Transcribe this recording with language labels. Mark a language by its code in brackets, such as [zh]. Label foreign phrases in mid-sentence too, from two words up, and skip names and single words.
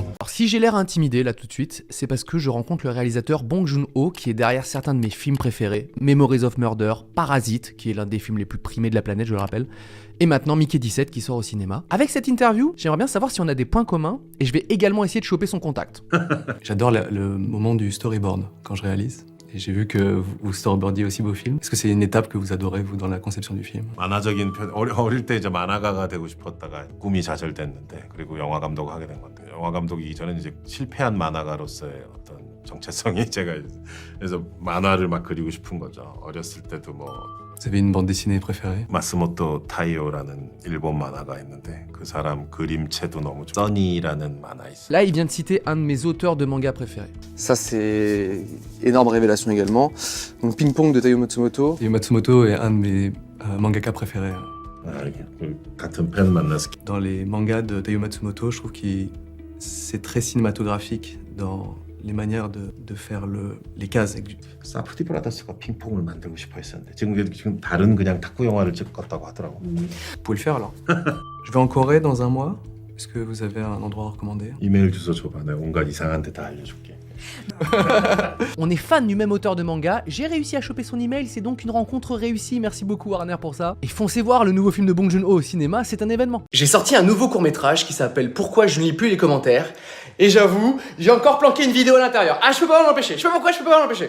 [fr] Alors si j'ai l'air intimidé là tout de suite, c'est parce que je rencontre le réalisateur Bong Joon-ho qui est derrière certains de mes films préférés, Memories of Murder, Parasite, qui est l'un des films les plus primés de la planète, je le rappelle, et maintenant Mickey 17 qui sort au cinéma. Avec cette interview, j'aimerais bien savoir si on a des points communs, et je vais également essayer de choper son contact. J'adore le moment du storyboard quand je réalise. Et j'ai vu que vous storyboardiez aussi vos films. Est-ce que c'est une étape que vous adorez, vous, dans la conception du film? [ko] 만화적인 어릴 때 이제 만화가가 되고 싶었다가 꿈이 좌절됐는데 그리고 영화 감독을 하게 된 건데 영화 감독이기 전에는 이제 실패한 만화가로서의 어떤 정체성이 제가 그래서 만화를 막 그리고 싶은 거죠. 어렸을 때도 뭐 [fr] Vous avez une bande dessinée préférée? [ko] 마스모토 타이오라는 일본 만화가 있는데 그 사람 그림체도 너무 좋아. 써니라는 만화 있어. [fr] Là, il vient de citer un de mes auteurs de manga préférés. Ça, c'est énorme révélation également. Donc Ping Pong de Taiyo Matsumoto. Taiyo Matsumoto est un de mes mangaka préférés. [ko] 같은 팬 만났을 [fr] Dans les mangas de Taiyo Matsumoto, je trouve que c'est très cinématographique dans les manières de faire les cases. [ko] 사프티 브라더스가 핑퐁을 만들고 싶어 했었는데 지금 다른 그냥 탁구 영화를 찍었다고 하더라고. [fr] Vous pouvez le faire alors. Je vais en Corée dans un mois. Est-ce que vous avez un endroit à recommander? [ko] 이메일 주소 줘봐. 내가 온갖 이상한 데 다 알려줄게. [fr] On est fan du même auteur de manga, j'ai réussi à choper son email, c'est donc une rencontre réussie, merci beaucoup Warner pour ça. Et foncez voir le nouveau film de Bong Joon-ho au cinéma, c'est un événement. J'ai sorti un nouveau court-métrage qui s'appelle Pourquoi je ne lis plus les commentaires. Et j'avoue, j'ai encore planqué une vidéo à l'intérieur. Ah, je peux pas m'en empêcher, je sais pas pourquoi je peux pas m'en empêcher.